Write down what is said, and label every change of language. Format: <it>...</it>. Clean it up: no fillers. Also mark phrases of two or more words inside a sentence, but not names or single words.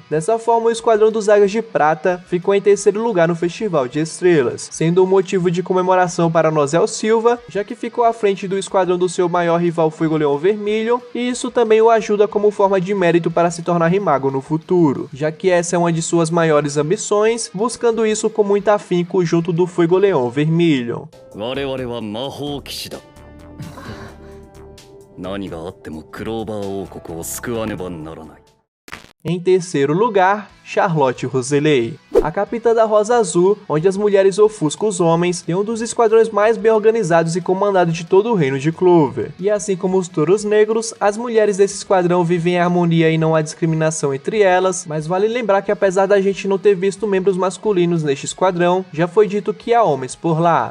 <pt>Dessa forma, o esquadrão dos Águias de Prata ficou em 3º lugar no Festival de Estrelas, sendo um motivo de comemoração para Nozel Silva, já que ficou à frente do esquadrão do seu maior rival Fuegoleon Vermelho, e isso também o ajuda como forma de mérito para se tornar Rimago no futuro, já que essa é uma de suas maiores ambições, buscando isso com muito afinco junto do Fuegoleon Vermelho.</pt> <ja>我々は魔法騎士だ。何があってもクローバー王国を救わねばならない。</ja> <pt>Em 3º lugar, Charlotte Roselei. A capitã da Rosa Azul, onde as mulheres ofuscam os homens, tem um dos esquadrões mais bem organizados e comandados de todo o reino de Clover. E assim como os Touros Negros, as mulheres desse esquadrão vivem em harmonia e não há discriminação entre elas, mas vale lembrar que apesar da gente não ter visto membros masculinos neste esquadrão, já foi dito que há homens por lá.</pt>